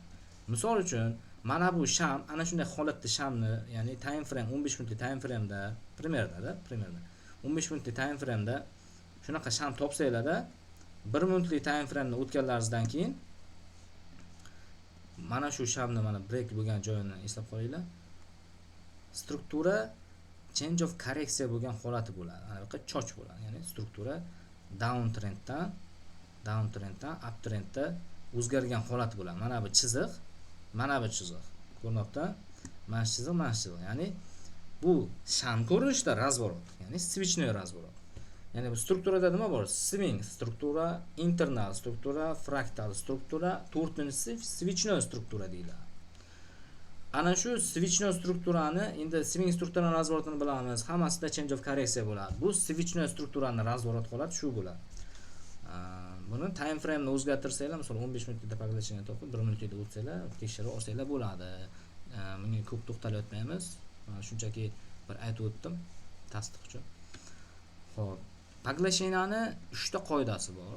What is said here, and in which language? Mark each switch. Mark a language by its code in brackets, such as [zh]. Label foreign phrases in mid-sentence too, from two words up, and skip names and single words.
[uz] Misol uchun mana bu sham ana shunday holatda shamni, ya'ni [en] time frame [uz] 15 minutlik [en] time frame'da [uz] примерно 15 minutlik [en] time frame'da [uz] shunaqa sham topsanglarda 1 minutlik [en] time frame'ni [uz] o'tganlaringizdan keyin mana shu shamni mana break bo'lgan joyini eslab qolinglar. Struktura [en] change of correction [uz] bo'lgan holati bo'ladi. Ana bu choch bo'ladi. Ya'ni struktura downtrenddan uptrendga o'zgargan holat bo'ladi. Mana bu chiziq, ko'rinyapti? Mana shu chiziq. Ya'ni bu sham ko'rinishda razворот, ya'ni [ru] свечной разворот. [uz] Ya'ni bu strukturada nima bor? Swing struktura, internal struktura, fraktal struktura, to'rtinchisi свечной struktura deyiladi. Ana shu свечной strukturani, endi swing strukturaning razворотini bilamiz. Hammasida [en] change of correction [uz] bo'ladi. Bu свечной strukturaning razворот holati shu bo'ladi. Buni [en] time frame'ni [uz] o'zgartirsanglar, masalan 15 minutda поглощение topib 1 minutda o'tsanglar, tekshirib olsanglar bo'ladi. Bunga ko'p to'xtalib o'tmaymiz. Shunchaki bir aytib o'tdim tasdiq uchun. Xo'p, поглощениyaning 3 ta qoidasi bor.